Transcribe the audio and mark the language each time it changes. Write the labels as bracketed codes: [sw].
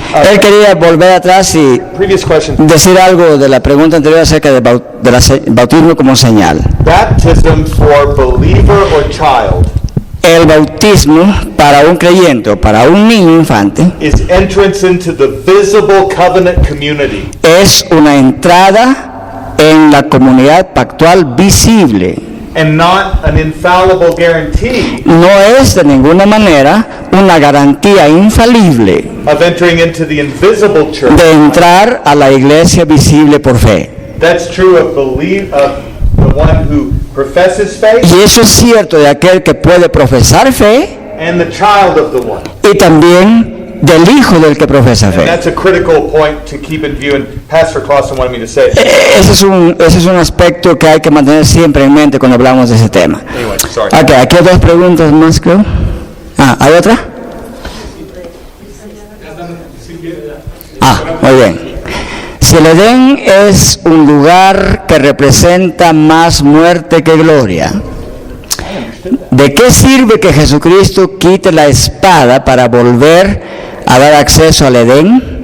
[es] Él quería volver atrás y [en] Previous question. [es] decir algo de la pregunta anterior acerca del bautismo como señal. [en] Baptism for believer or child [es] El bautismo para un creyente o para un niño infante [en] is entrance into the visible covenant community. [es] es una entrada en la comunidad pactual visible. [en] And not an infallible guarantee [es] No es de ninguna manera una garantía infalible [en] of entering into the invisible church. [es] de entrar a la iglesia visible por fe. [en] That's true of the one who professes faith [es] Y eso es cierto de aquel que puede profesar fe [en] and the child of the one. [es] y también del hijo del que profesa [en] And [es] fe. [en] that's a critical point to keep in view, and Pastor Clausen wanted me to say it. [es] Ese es un aspecto que hay que mantener siempre en mente cuando hablamos de ese tema. [en] Anyway, sorry. [es] Ok, aquí hay dos preguntas más, creo. ¿Hay otra? Muy bien. Si el Edén es un lugar que representa más muerte que gloria, ¿de qué sirve que Jesucristo quite la espada para volver a dar acceso al Edén?